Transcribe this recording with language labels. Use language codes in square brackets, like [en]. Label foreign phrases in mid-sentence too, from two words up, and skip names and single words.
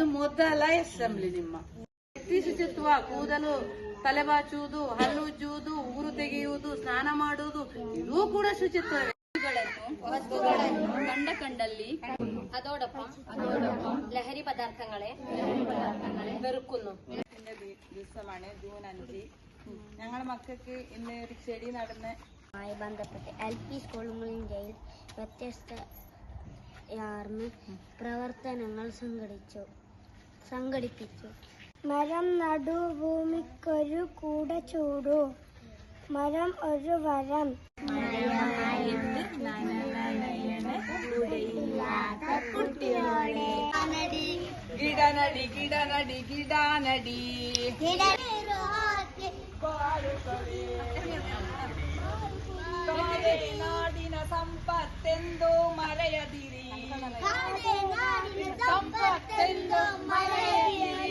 [kn] ಮೊದಲ ಅಸೆಂಬ್ಲಿ ನಿಮ್ಮ ವ್ಯಕ್ತಿ ಶುಚಿತ್ವ, ಕೂದಲು ತಲೆ ಬಾಚುವುದು, ಹಲ್ಲು ಉಜ್ಜುವುದು, ಉಗುರು ತೆಗೆಯುವುದು, ಸ್ನಾನ ಮಾಡುವುದು ಇದೂ ಕೂಡ ಶುಚಿತ್ವವೇ. ವಸ್ತುಗಳನ್ನು ಕಂಡಲ್ಲಿ [ml] അതോടൊപ്പം ലഹരി പദാർത്ഥങ്ങളെ വെറുക്കുന്നു. ദിവസമാണ് ജൂൺ 5. ഞങ്ങളുടെ മക്കൾക്ക് ഇന്ന് ഒരു ചെടി നടന്ന് ബന്ധപ്പെട്ട് LP സ്കൂളുകളിൽ വ്യത്യസ്തയാർന്ന പ്രവർത്തനങ്ങൾ സംഘടിപ്പിച്ചു. മരം നടു, ഭൂമിക്കൊരു കൂട ചൂടു, മരം ഒരു വരം. [kn] ಗಿಡನಡಿ ಗಿಡನಡಿ ಗಿಡನಡಿ ನಾಡಿನ ಸಂಪತ್ತೆಂದು ಮರೆಯದಿರಿ, ಸಂಪತ್ತೆಂದು ಮರೆಯದಿರಿ.